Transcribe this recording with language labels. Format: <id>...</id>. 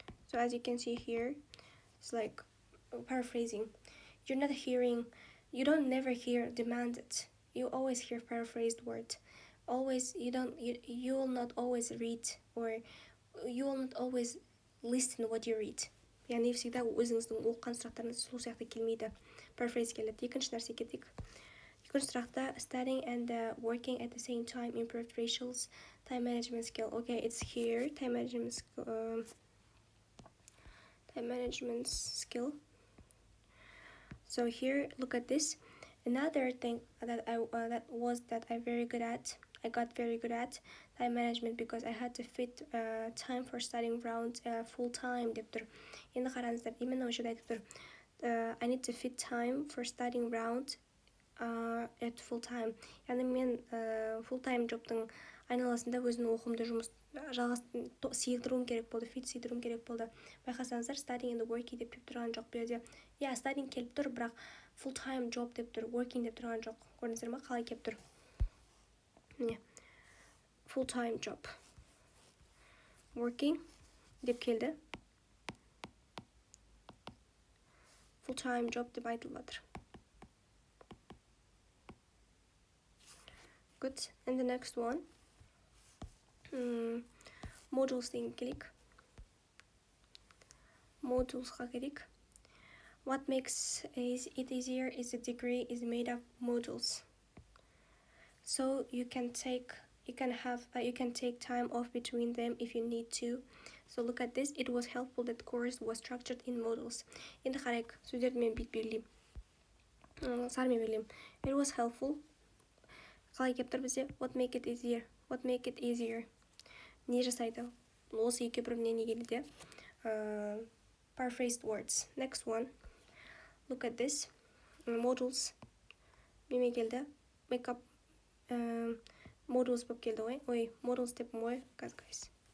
<en>So as you can see here, it's like paraphrasing. You don't never hear demanded. You always hear paraphrased word. Always, you will not always read, or you will not always listen what you read.</en> <kk>яғни</kk> <ru>всегда</ru> <kk>өзіңіздің оқыған сұрақтарыңыз сол сияқты келмейді. Paraphrase келеді. Екінші нәрсе кетейік. Екінші сұрақта</kk> <en>studying and working at the same time improved Rachel's time management skill. Okay, it's here. Time management skill. So here, look at this. Another thing that I got very good at time management because I had to fit time for studying round full time</en> <kk>деп тұр. Енді қараңыздар, именно осы жерде айтып тұр.</kk> <en>I need to fit time for studying round at full time.</en> <kk>Яғни мен</kk> <en>full time jobтың</en> <kk>айналасында өзімнің оқымды жұмыс сыйдыруым керек болды, сыйдыруым керек болды. Байқасаңыздар,</kk> <en>studying and working</en> <kk>деп тұрған жоқ бұл жерде. Yeah, studying келіп тұр, бірақ full time job деп тұр, working деп тұрған жоқ. Көрдіңіздер ма, қалай келіп тұр? Міне,</kk> <en>full time job, working</en> <kk>деп келді.</kk> <en>Full time job</en> <kk>деп айтылып жатыр.</kk> <en>Good. And the next one, modules</en> <kk>деген келейік. Modulesға келейік.</kk> <en>What makes it easier is the degree is made of modules. So you can take time off between them if you need to. So look at this. It was helpful that course was structured in modules.</en> <kk>Енді қарайық, сөздерді мен бүйтіп белгілеймін. Сармен белгілеймін.</kk> <en>It was helpful.</en> <kk>Қалай келіп тұр бізде?</kk> <en>What make it easier?</en> <kk>Не жасайды? Осы екі біріне не келеді?</kk> <en>Paraphrased words. Next one. Look at this. Modules.</en> <kk>Неме келді?</kk> <en>Make up modules</en> <kk>болып келді ғой. Ой, modules деп ғой, guys.</kk>